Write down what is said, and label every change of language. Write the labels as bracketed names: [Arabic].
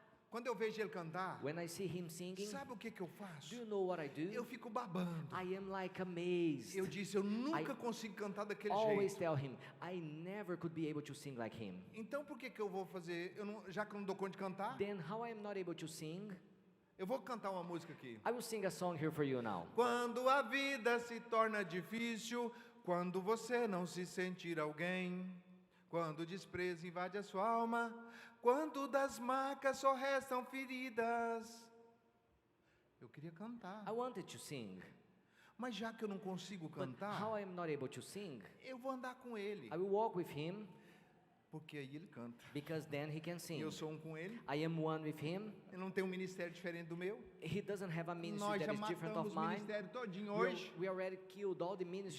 [Portuguese] Quando eu vejo ele cantar, [English] When I see him singing, [Portuguese] sabe o que eu faço? [English] you know what I [Portuguese] Eu [English] do? [Portuguese] fico babando. [English] I am like amazed. [Portuguese] Eu disse, eu nunca consigo cantar daquele [English] Always [Portuguese] jeito. [English] tell him, I never could be able to sing like him. [Portuguese] Então por que eu vou fazer? Já que eu não dou conta de cantar, [English] Then how I am not able to sing? [Portuguese] eu vou cantar uma música aqui. [English] I will sing a song here for you now. [Portuguese] Quando a vida se torna difícil, quando você não se sentir alguém, quando o desprezo invade a sua alma, quando das marcas só restam feridas. Eu queria cantar, [English] I wanted to sing, [Portuguese] mas já que eu não consigo [English] but [Portuguese] cantar, [English] how I am not able to sing? [Portuguese] eu vou andar com ele, [English] I will walk with him [Portuguese] porque aí ele canta. [English] because then he can [Portuguese] E [English] sing. [Portuguese] eu sou com ele, [English] I am one with him. [Portuguese] eu não tenho um ministério diferente do meu. [English] He doesn't have a ministry [Portuguese] Nós já [English] that is different [Portuguese] matamos [English] of [Portuguese] o [English] mine. [Portuguese] ministério todinho [English] We, [Portuguese] hoje, [English] we already killed all the ministries